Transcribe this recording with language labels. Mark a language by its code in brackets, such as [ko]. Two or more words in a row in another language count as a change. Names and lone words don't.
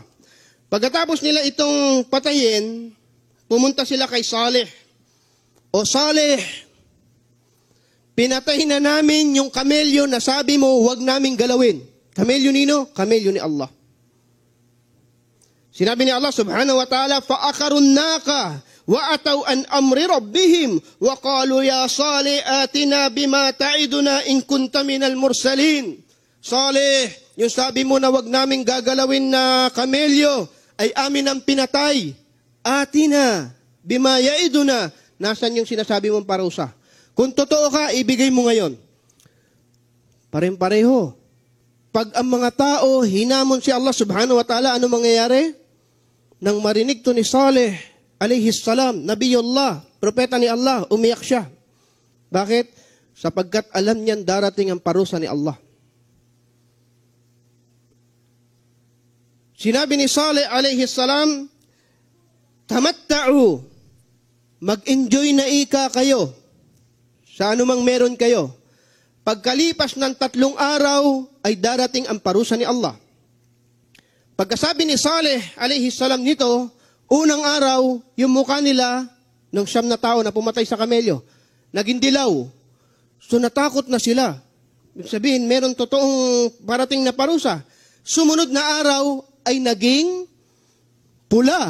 [tl] Pagkatapos nila itong patayin, pumunta sila kay Saleh. O Saleh, pinatay na namin yung kamelyo na sabi mo huwag naming galawin. Kamelyo nino? Kamelyo ni Allah. Sinabi ni Allah [ar] سبحانه وتعالى, فَأَخَرُوا النَّاقَةَ وَأَتَوْا أَنْ أَمْرِ رَبِّهِمْ وَقَالُوا يَا صَالِحُ آتِنَا بِمَا تَعِدُنَا إِن كُنْتَ مِنَ الْمُرْسَلِينَ. [tl] Saleh, yung sabi mo na wag naming gagalawin na kamelyo, ay amin ang pinatay. [ar] آتنا بما تعدنا. [tl] Nasaan yung sinasabi mong parusa? Kung totoo ka, ibigay mo ngayon. Pareng-pareho. Pag ang mga tao hinamon si Allah [ar] سبحانه وتعالى, [tl] ano mangyayari? Nang marinig to ni Saleh [ar] عليه السلام, [tl] Nabiyullah, propeta ni Allah, umiyak siya. Bakit? Sapagkat alam niyan darating ang parusa ni Allah. Sinabi ni Saleh [ar] عليه السلام, [tl] tamatta'u, mag-enjoy na ika kayo sa anumang meron kayo. Pagkalipas ng 3 araw ay darating ang parusa ni Allah. Pagkasabi ni Saleh [ar] عليه السلام [tl] nito, unang araw, yung mukha nila ng 9 na tao na pumatay sa kamelyo, naging dilaw. So natakot na sila. Ibig sabihin, meron totoong parating na parusa. Sumunod na araw ay naging pula.